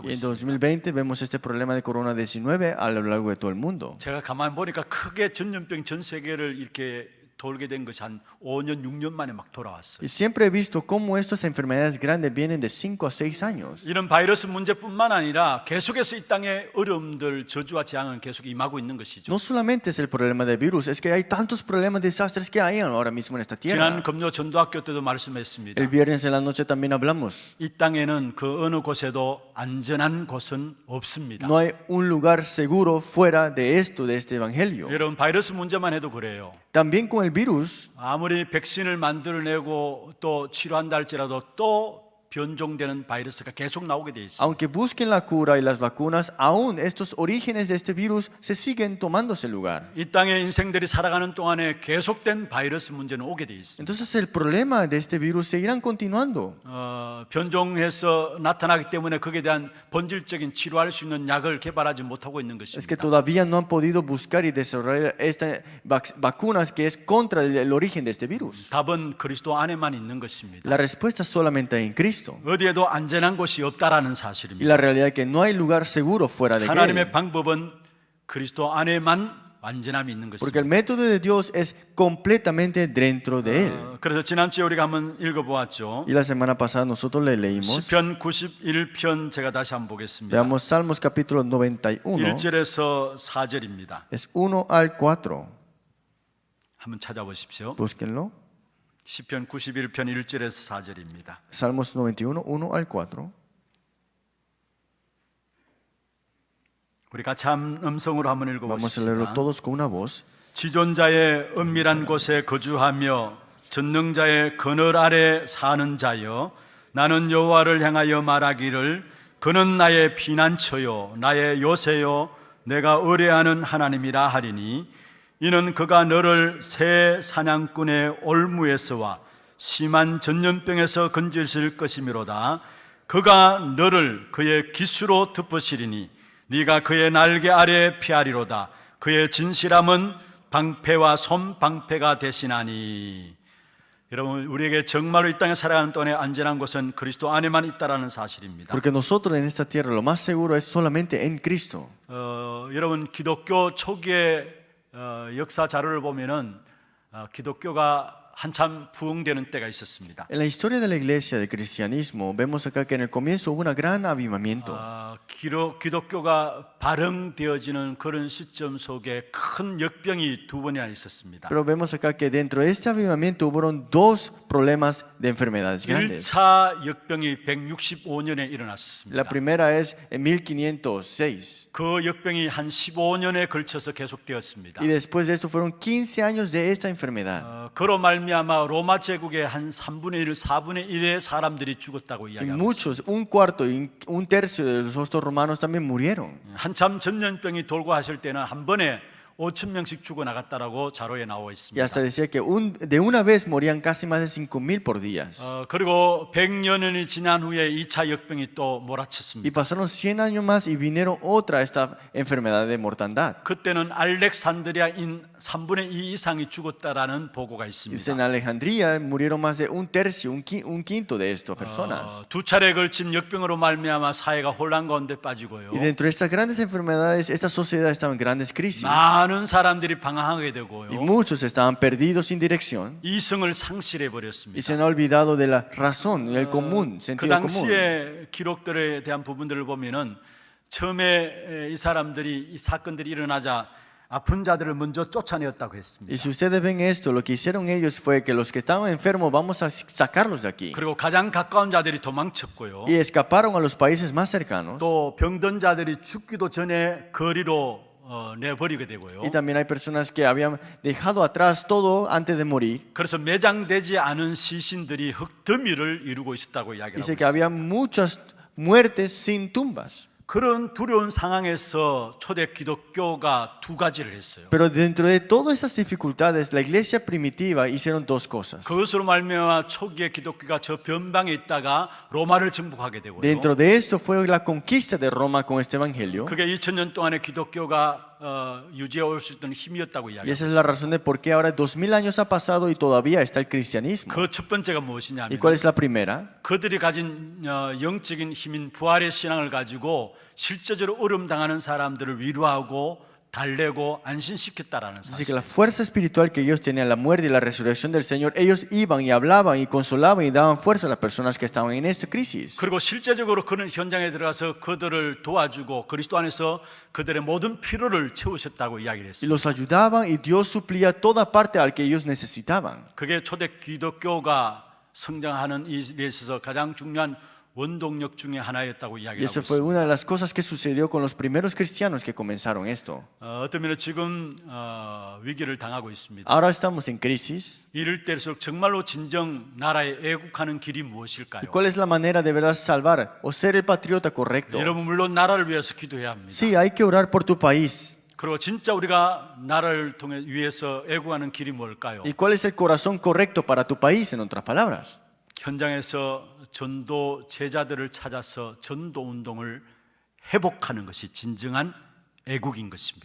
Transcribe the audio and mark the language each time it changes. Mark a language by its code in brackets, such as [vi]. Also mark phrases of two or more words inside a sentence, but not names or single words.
[es] Y en [ko] 있습니다. [es] 2020 vemos este problema de corona-19 a lo largo de todo el mundo. [ko] 제가 가만히 보니까 크게 전염병 전 세계를 이렇게 돌게 된 것이 한 5년, 6년 만에 막 돌아왔어요. [es] Y siempre he visto cómo estas enfermedades grandes vienen de 5 a 6 años. [ko] 이런 바이러스 문제뿐만 아니라 계속해서 이 땅에 어려움들, 저주와 재앙은 계속 임하고 있는 것이죠. [es] No solamente es el problema del virus, es que hay tantos problemas, desastres que hay ahora mismo en esta [ko] 지난 [es] tierra. [ko] 금요 전도학교 때도 말씀했습니다. [es] El viernes en la noche también hablamos. [ko] 이 땅에는 그 어느 곳에도 안전한 곳은 없습니다. [es] No hay un lugar seguro fuera de esto, de este evangelio. [ko] 여러분 바이러스 문제만 해도 그래요. [es] También con el virus, [ko] 아무리 백신을 만들어내고 또 치료한다 할지라도 또 변종되는 바이러스가 계속 나오게 돼 있습니다. [es] aunque busquen la cura y las vacunas, aún estos orígenes de este virus se siguen tomándose lugar. [ko] 이 땅의 인생들이 살아가는 동안에 계속된 바이러스 문제는 오게 돼 있습니다. [es] Entonces el problema de este virus seguirán continuando. [ko] 변종해서 나타나기 때문에 거기에 대한 본질적인 치료할 수 있는 약을 개발하지 못하고 있는 [es] Es que [ko] 것입니다. [es] todavía no han podido buscar y desarrollar estas vacunas que es contra el origen de este virus. [ko] 답은 그리스도 안에만 있는 것입니다. [es] La respuesta solamente hay en Cristo. [ko] 어디에도 안전한 곳이 없다라는 [es] Y [ko] 사실입니다. [es] la realidad es que no hay lugar seguro fuera de [ko] 하나님의 [es] Él. [ko] 방법은 그리스도 안에만 완전함이 있는 [es] Porque el [ko] 것입니다. [es] método de Dios es completamente dentro de Él. [ko] 그래서 지난주에 우리가 한번 읽어보았죠. [es] Y la semana pasada nosotros le leímos. [ko] 시편 91편 제가 다시 한번 보겠습니다. [es] Veamos Salmos capítulo 91. [ko] 1절에서 4절입니다. [es] Es 1 al 4. [ko] 한번 찾아보십시오. [es] Búsquenlo. [ko] 시편 91편 1절에서 4절입니다. [es] Salmos 91, 1 al 4. [ko] 우리 같이 한 음성으로 한번 [es] Vamos a leerlo [ko] 읽어보십시다. [es] todos con una voz. [ko] 지존자의 은밀한 곳에 거주하며 전능자의 그늘 아래 사는 자여, 나는 여호와를 향하여 말하기를 그는 나의 피난처요 나의 요새요 내가 의뢰하는 하나님이라 하리니, 이는 그가 너를 새 사냥꾼의 올무에서와 심한 전염병에서 건지실 것이미로다. 그가 너를 그의 기수로 덮으시리니 네가 그의 날개 아래 피하리로다. 그의 진실함은 방패와 손방패가 되시나니. 여러분, 우리에게 정말로 이 땅에 살아가는 동안에 안전한 곳은 그리스도 안에만 있다라는 사실입니다. [es] Porque nosotros en esta tierra lo más seguro es solamente en Cristo. [ko] 여러분, 기독교 초기의 역사 자료를 보면은 기독교가 한참 부흥되는 때가 있었습니다. [es] En la historia de la iglesia del cristianismo vemos acá que en el comienzo hubo un gran avivamiento. [ko] 기독교가 발흥되어지는 그런 시점 속에 큰 역병이 두 번이나 있었습니다. [es] Pero vemos acá que dentro de este avivamiento hubo dos problemas de enfermedades grandes. [ko] 1차 역병이 165년에 일어났습니다. [es] La primera es en 1506 [ko] 그 역병이 한 15년에 걸쳐서 계속되었습니다. [es] y después de esto fueron 15 años de esta enfermedad. [ko] 그로 말미암아 로마 제국의 한 3분의 1, 4분의 1의 사람들이 죽었다고 [es] Y [ko] 이야기합니다. [es] muchos, un cuarto y un tercio de los otros romanos también murieron. [ko] 한참 전염병이 돌고 하실 때는 한 번에 5천 명씩 죽어 나갔다라고 자료에 나와 [es] Y [ko] 있습니다. [es] hasta decía que de una vez morían casi más de 5,000 por día. [ko] 그리고 100여 년이 지난 후에 2차 역병이 또 [es] Y [ko] 몰아쳤습니다. [es] pasaron 100 años más y vinieron otra esta enfermedad de mortandad. [ko] 그때는 알렉산드리아인 3분의 2 이상이 죽었다라는 보고가 [es] Dice, en [ko] 있습니다. [es] Alejandría murieron más de un tercio, un quinto de estas personas. [ko] 두 차례 걸친 역병으로 말미암아 사회가 혼란 가운데 빠지고요. [es] Y dentro de estas grandes enfermedades, esta sociedad estaba en grandes crisis. [ko] 많은 사람들이 방황하게 [es] Y [ko] 되고요. [es] muchos estaban perdidos sin dirección. [ko] 이성을 상실해 [es] Y [ko] 버렸습니다. [es] se han olvidado de la razón y el común, [ko] 그 [es] sentido común. [ko] 당시의 기록들에 대한 부분들을 보면은 처음에 이 사람들이 이 사건들이 일어나자 아픈 자들을 먼저 쫓아내었다고 했습니다. [es] Y si ustedes ven esto, lo que hicieron ellos fue que los que estaban enfermos, vamos a sacarlos de aquí. [ko] 그리고 가장 가까운 자들이 도망쳤고요. [es] Y escaparon a los países más cercanos. [ko] 또 병든 자들이 죽기도 전에 거리로 내버리게 되고요. [es] Y también hay personas que habían dejado atrás todo antes de morir. [ko] 그래서 매장되지 않은 시신들이 흙더미를 이루고 있었다고 이야기하고 [es] Dice que [ko] 있습니다. [es] había muchas muertes sin tumbas. [ko] 그런 두려운 상황에서 초대 기독교가 두 가지를 했어요. [es] Pero dentro de todas esas dificultades, la iglesia primitiva hicieron dos cosas. [ko] 그것으로 말미암아 초기의 기독교가 저 변방에 있다가 로마를 정복하게 되고요. [es] Dentro de esto fue la conquista de Roma con este evangelio. [ko] 그게 2000년 동안의 기독교가 유지해 올 수 있던 힘이었다고 [es] Y esa [ko] 이야기합니다. [es] es la razón de por qué ahora 2000 años ha pasado y todavía está el cristianismo. [ko] 그 첫 번째가 [es] ¿Y [ko] 무엇이냐면 [es] cuál es la primera? [ko] 그들이 가진 영적인 힘인 부활의 신앙을 가지고 실제적으로 어려움 당하는 사람들을 위로하고 달래고 안심시켰다라는 [es] Así [ko] 사실. [es] que la fuerza espiritual que ellos tenían, la muerte y la resurrección del Señor, ellos iban y hablaban y consolaban y daban fuerza a las personas que estaban en esta crisis. [ko] 그리고 실제적으로 그런 현장에 들어가서 그들을 도와주고 그리스도 안에서 그들의 모든 필요를 채우셨다고 이야기를 [es] Y [ko] 했습니다. [es] los ayudaban y Dios suplía toda parte al que ellos necesitaban. [ko] 그게 초대 기독교가 성장하는 일에 있어서 가장 중요한 원동력 중에 하나였다고 [es] Y [ko] 이야기하고 [es] esa fue [ko] 있습니다. [es] una de las cosas que sucedió con los primeros cristianos que comenzaron esto. [ko] 어떤 면에 지금 위기를 당하고 있습니다. [es] Ahora estamos en crisis. [ko] 이럴 때일수록 정말로 진정 나라에 애국하는 길이 [es] ¿Y [ko] 무엇일까요? [es] cuál es la manera de verdad salvar o ser el patriota correcto? [ko] 여러분 물론 나라를 위해서 기도해야 합니다. [es] Sí, hay que orar por tu país. [ko] 그리고 진짜 우리가 나라를 통해 위해서 애국하는 길이 뭘까요? [es] ¿Y cuál es el corazón correcto para tu país, en otras palabras? [ko] 현장에서 전도 제자들을 찾아서 전도 운동을 회복하는 것이 진정한 애국인 것입니다.